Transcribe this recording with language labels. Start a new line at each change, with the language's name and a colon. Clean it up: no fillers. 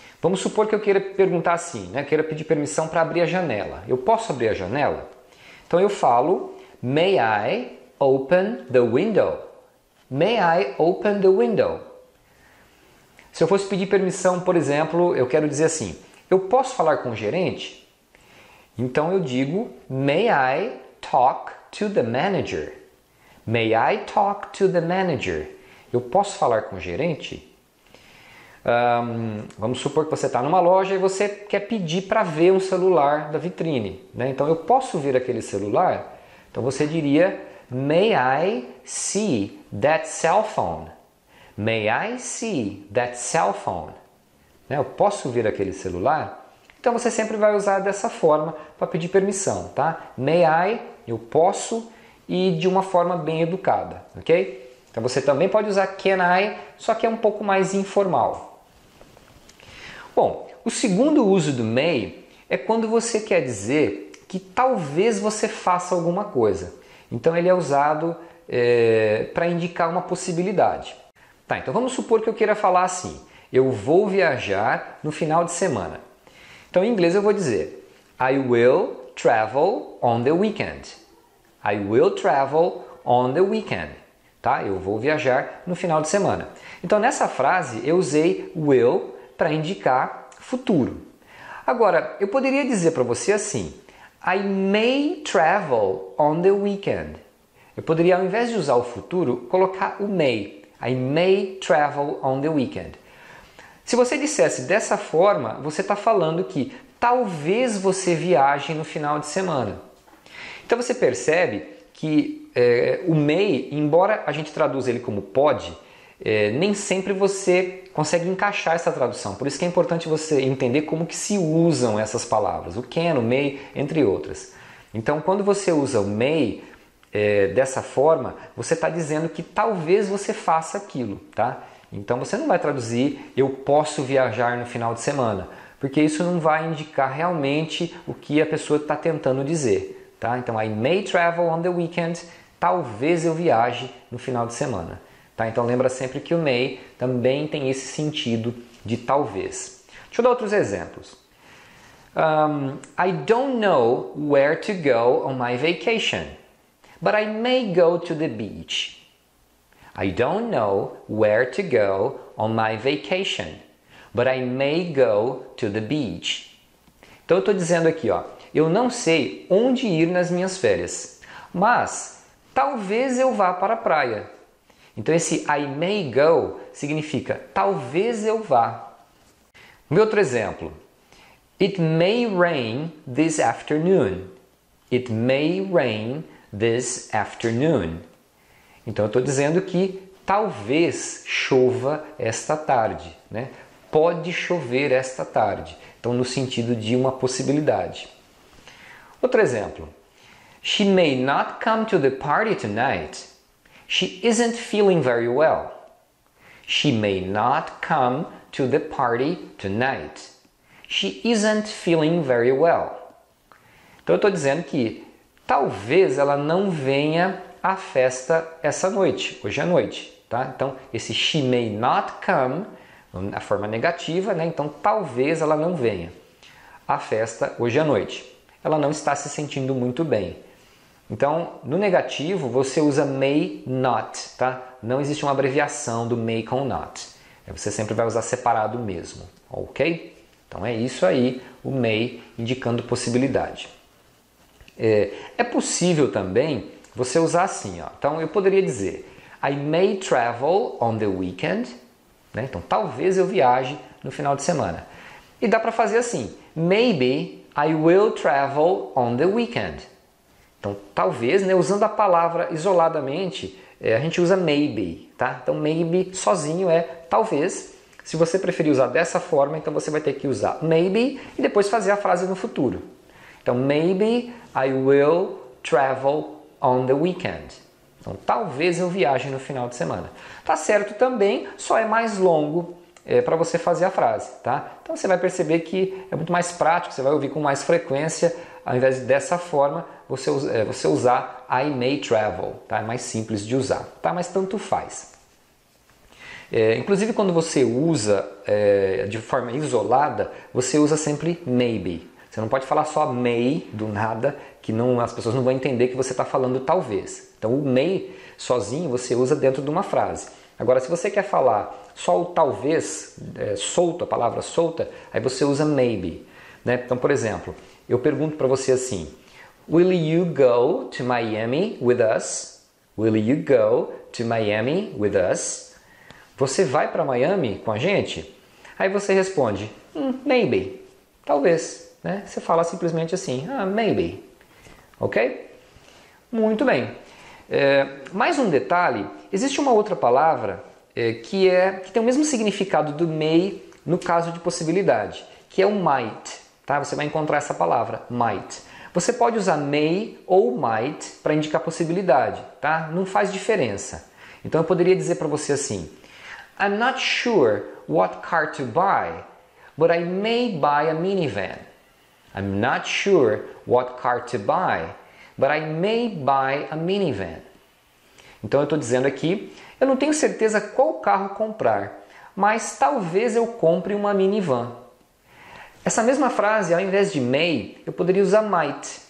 Portuguese: Vamos supor que eu queira perguntar assim, né? Queira pedir permissão para abrir a janela. Eu posso abrir a janela? Então eu falo,
English: may I open the window? May I open the window?
Portuguese: Se eu fosse pedir permissão, por exemplo, eu quero dizer assim, eu posso falar com o gerente? Então eu digo,
English: may I talk to the manager? May I talk to the manager?
Portuguese: Eu posso falar com o gerente? Vamos supor que você está numa loja e você quer pedir para ver um celular da vitrine. Né? Então eu posso ver aquele celular? Então você diria,
English: may I see that cell phone? May I see that cell phone?
Portuguese: Né? Eu posso ver aquele celular? Então você sempre vai usar dessa forma para pedir permissão, tá? May I, eu posso, e de uma forma bem educada, ok? Então você também pode usar can I, só que é um pouco mais informal. Bom, o segundo uso do may é quando você quer dizer que talvez você faça alguma coisa. Então ele é usado para indicar uma possibilidade. Tá, então vamos supor que eu queira falar assim, eu vou viajar no final de semana. Então, em inglês eu vou dizer
English: I will travel on the weekend. I will travel on the weekend.
Portuguese: Tá? Eu vou viajar no final de semana. Então, nessa frase, eu usei will para indicar futuro. Agora, eu poderia dizer para você assim
English: I may travel on the weekend.
Portuguese: Eu poderia, ao invés de usar o futuro, colocar o may.
English: I may travel on the weekend.
Portuguese: Se você dissesse dessa forma, você está falando que talvez você viaje no final de semana. Então você percebe que o may, embora a gente traduza ele como pode, nem sempre você consegue encaixar essa tradução. Por isso que é importante você entender como que se usam essas palavras. O can, o may, entre outras. Então quando você usa o may dessa forma, você está dizendo que talvez você faça aquilo, tá? Então você não vai traduzir eu posso viajar no final de semana, porque isso não vai indicar realmente o que a pessoa está tentando dizer, tá? Então
English: I may travel on the weekend,
Portuguese: talvez eu viaje no final de semana, tá? Então lembra sempre que o may também tem esse sentido de talvez. Deixa eu dar outros exemplos.
English: I don't know where to go on my vacation, but I may go to the beach. I don't know where to go on my vacation, but I may go to the beach.
Portuguese: Então eu estou dizendo aqui, ó, eu não sei onde ir nas minhas férias, mas talvez eu vá para a praia. Então esse
English: I may go
Portuguese: significa talvez eu vá. Meu outro exemplo.
English: It may rain this afternoon. It may rain this afternoon.
Portuguese: Então eu estou dizendo que talvez chova esta tarde, né? Pode chover esta tarde. Então no sentido de uma possibilidade. Outro exemplo.
English: She may not come to the party tonight. She isn't feeling very well. She may not come to the party tonight. She isn't feeling very well.
Portuguese: Então eu estou dizendo que talvez ela não venha à festa essa noite, hoje à noite, tá? Então esse
English: she may not come,
Portuguese: a forma negativa, né? Então talvez ela não venha à festa hoje à noite. Ela não está se sentindo muito bem. Então no negativo você usa may not, tá? Não existe uma abreviação do may com not. Você sempre vai usar separado mesmo, ok? Então é isso aí, o may indicando possibilidade. É possível também você usar assim, ó. Então eu poderia dizer
English: I may travel on the weekend,
Portuguese: né? Então talvez eu viaje no final de semana. E dá para fazer assim,
English: maybe I will travel on the weekend.
Portuguese: Então talvez, né, usando a palavra isoladamente, a gente usa maybe, tá? Então maybe sozinho é talvez. Se você preferir usar dessa forma, então você vai ter que usar maybe e depois fazer a frase no futuro. Então
English: maybe I will travel on the weekend.
Portuguese: Então talvez eu viaje no final de semana. Tá certo também, só é mais longo para você fazer a frase, tá? Então você vai perceber que é muito mais prático, você vai ouvir com mais frequência, ao invés de dessa forma, você usar
English: I may travel,
Portuguese: tá? É mais simples de usar, tá? Mas tanto faz. Inclusive quando você usa de forma isolada, você usa sempre maybe. Você não pode falar só may do nada, que as pessoas não vão entender que você está falando talvez. Então o may sozinho você usa dentro de uma frase. Agora se você quer falar só o talvez, solto, a palavra solta, aí você usa maybe, né? Então por exemplo, eu pergunto para você assim,
English: will you go to Miami with us? Will you go to Miami with us?
Portuguese: Você vai para Miami com a gente? Aí você responde, maybe, talvez. Né? Você fala simplesmente assim, maybe. Ok? Muito bem. Mais um detalhe, existe uma outra palavra que tem o mesmo significado do may no caso de possibilidade, que é o might. Tá? Você vai encontrar essa palavra, might. Você pode usar may ou might para indicar possibilidade. Tá? Não faz diferença. Então eu poderia dizer para você assim,
English: I'm not sure what car to buy, but I may buy a minivan. I'm not sure what car to buy, but I may buy a minivan.
Portuguese: Então eu estou dizendo aqui, eu não tenho certeza qual carro comprar, mas talvez eu compre uma minivan. Essa mesma frase, ao invés de may, eu poderia usar might.